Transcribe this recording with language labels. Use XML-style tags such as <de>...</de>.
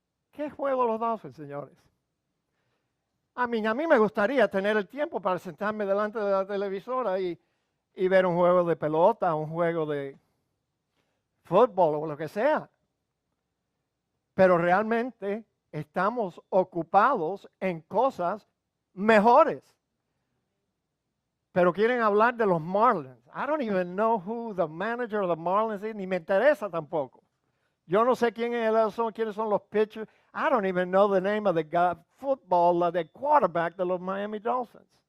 <es>¿Qué juego de los Dolphins, señores? A mí me gustaría tener el tiempo para sentarme delante de la televisora y ver un juego de pelota, un juego de fútbol o lo que sea. Pero realmente estamos ocupados en cosas mejores. Pero quieren hablar de los Marlins.</es> <en>I don't even know who the manager of the Marlins is,</en> <es>ni me interesa tampoco. Yo no sé quiénes son los pitchers.</es> <en>I don't even know the name of the the quarterback</en> <es>de los</es> <en>Miami Dolphins.</en>